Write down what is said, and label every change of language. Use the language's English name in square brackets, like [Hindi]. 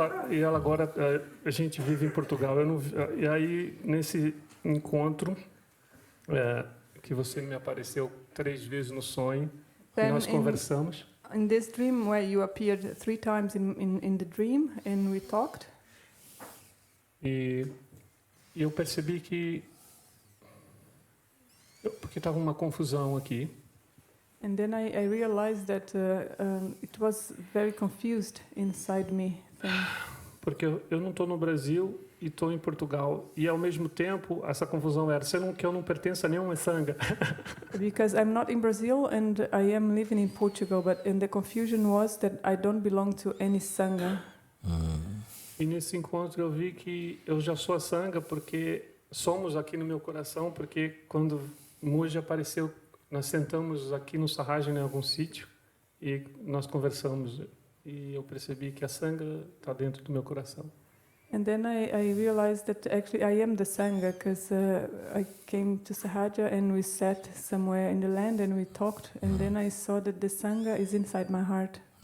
[Portuguese] E ela agora, a gente vive em Portugal. E aí, nesse encontro, que você me apareceu 3 vezes no sonho, nós conversamos. [English] In this dream where you appeared 3 times in the dream and we talked. [Portuguese] E eu percebi que... Porque estava uma confusão aqui. [English] And then I realized that it was very confused inside me. [Portuguese] Porque eu não estou no Brasil e estou em Portugal. E, ao mesmo tempo, essa confusão era que eu não pertenço a nenhuma sangha. [English] Because I'm not in Brazil and I am living in Portugal, and the confusion was that I don't belong to any sangha. [Portuguese] E nesse encontro eu vi que eu já sou a sangha, porque somos aqui no meu coração, porque quando Mooji apareceu, nós sentamos aqui no Sahaja em algum sítio e nós conversamos. E eu percebi que a sangha está dentro do meu coração. [English] And then I realized that actually I am the sangha, because I came to Sahaja and we sat somewhere in the land and we talked, and then I saw that the sangha is inside my heart.